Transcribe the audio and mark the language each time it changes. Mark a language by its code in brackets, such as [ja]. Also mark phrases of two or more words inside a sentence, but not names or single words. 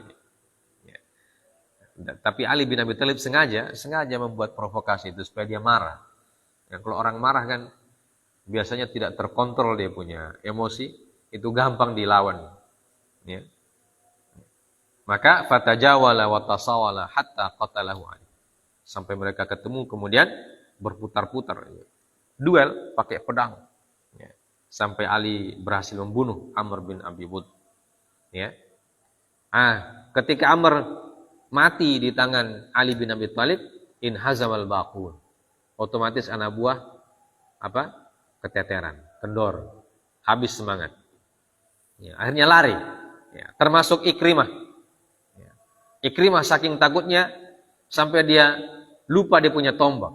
[id] Ya. Tapi Ali bin Abi Thalib sengaja membuat provokasi itu supaya dia marah. Ya, kalau orang marah kan biasanya tidak terkontrol, dia punya emosi, itu gampang dilawan. Ya. Maka [ar] فتجاولا وتصاولا حتى قتله Ali. [id] Sampai mereka ketemu kemudian berputar-putar. Ya. Duel pakai pedang. Ya. Sampai Ali berhasil membunuh Amr bin Abi Wud. Ya. Ketika Amr mati di tangan Ali bin Abi Thalib, [ar] انهزم الباقون. [id] Otomatis anak buah keteteran, kendor, habis semangat. Ya, akhirnya lari. Ya, termasuk Ikrimah. Ya. Ikrimah saking takutnya sampai dia lupa dia punya tombak.